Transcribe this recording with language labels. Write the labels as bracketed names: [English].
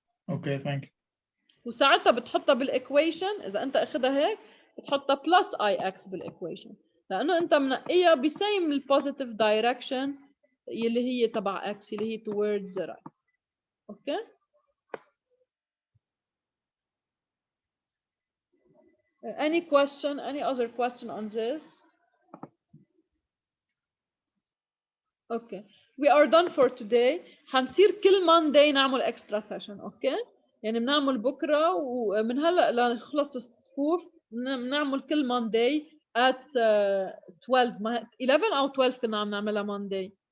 [English] Okay thank you. [Arabic] وساعتها بتحطها بالايكويشن اذا انت اخذها هيك بتحطها بلس اي اكس بالايكويشن لانه انت منقيها بسيم البوزيتيف دايركشن اللي هي تبع اكس اللي هي [English] towards the right. Okay any question any other question on this? Okay we are done for today. [Arabic] حنصير كل [English] Monday [Arabic] نعمل [English] extra session. [Arabic] اوكي يعني بنعمل بكره ومن هلا لنخلص الصفوف بنعمل كل Monday [English] at 12 11 [Arabic] او 12 كنا عم نعملها Monday.